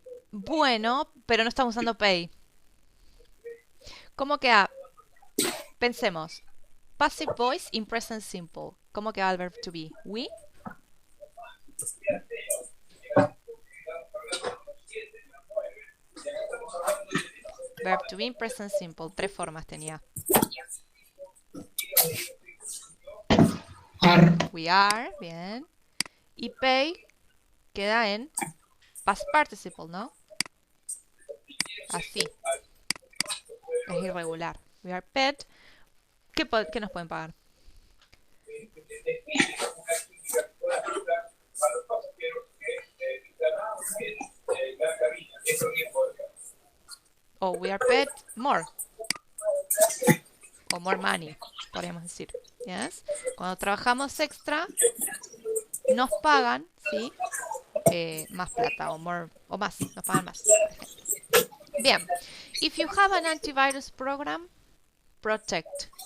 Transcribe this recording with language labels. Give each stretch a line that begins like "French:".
Spanish: Bueno, pero no estamos usando pay. ¿Cómo queda? Pensemos.
English: Passive voice in present simple. ¿Cómo queda el verb to be? We. Verb to be in present simple.
Spanish: 3 formas tenía.
English: Are. We are. Bien.
Spanish: Y pay queda en past participle, ¿no? Así. Es irregular.
English: We are paid.
Spanish: ¿Qué nos pueden pagar?
English: O we are paid more.
Spanish: O
English: more money,
Spanish: podríamos decir. Yes. Cuando trabajamos extra, nos pagan, ¿sí? Más plata o more, o más, nos pagan más, por ejemplo. Bien.
English: If you have an antivirus program, protect.